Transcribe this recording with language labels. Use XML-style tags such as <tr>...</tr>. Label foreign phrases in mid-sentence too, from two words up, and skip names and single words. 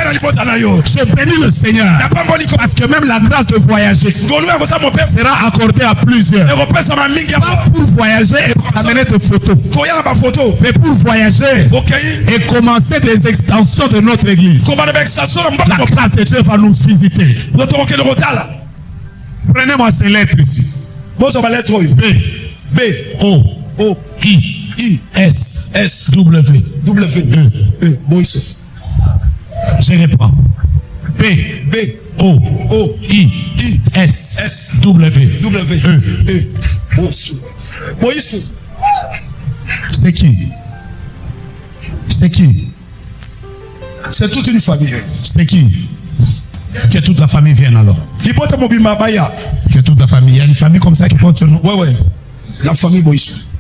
<fr>Je bénis le Seigneur, parce que même la grâce de voyager sera accordée à plusieurs. Pas pour voyager et pour amener des photos, mais pour voyager et commencer des extensions de notre église. La grâce de Dieu va nous visiter. Prenez-moi ces lettres ici. B, O, I, S, W, E. Je reprends. B, O, I, S, W, E. C'est qui? C'est qui? C'est toute une famille. C'est qui? Que toute la famille vienne alors. Que toute la famille. Il y a une famille comme ça qui porte ce nom. Ouais. La famille Moïse.</fr>